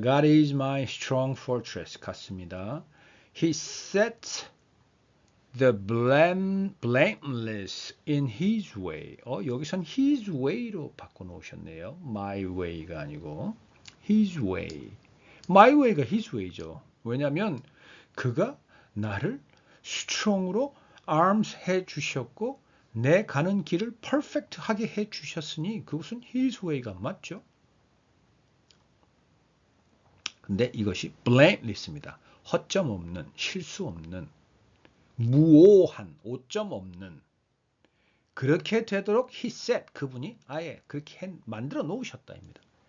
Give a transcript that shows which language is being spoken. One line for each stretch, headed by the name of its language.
English: God is my strong fortress
Korean: 같습니다.
English: He sets the blameless in his way.
Korean: 여기선
English: his way
Korean: 로 바꿔놓으셨네요.
English: my way
Korean: 가 아니고
English: his way.
Korean: my way가 his way죠. 왜냐하면 그가 나를 strong으로 arms 해주셨고 내 가는 길을 perfect하게 해주셨으니 그것은
English: his way
Korean: 가 맞죠. 근데 이것이 blameless입니다. 허점 없는, 실수 없는, 무오한, 오점 없는 그렇게 되도록
English: he set,
Korean: 그분이 아예 그렇게 만들어 놓으셨다입니다.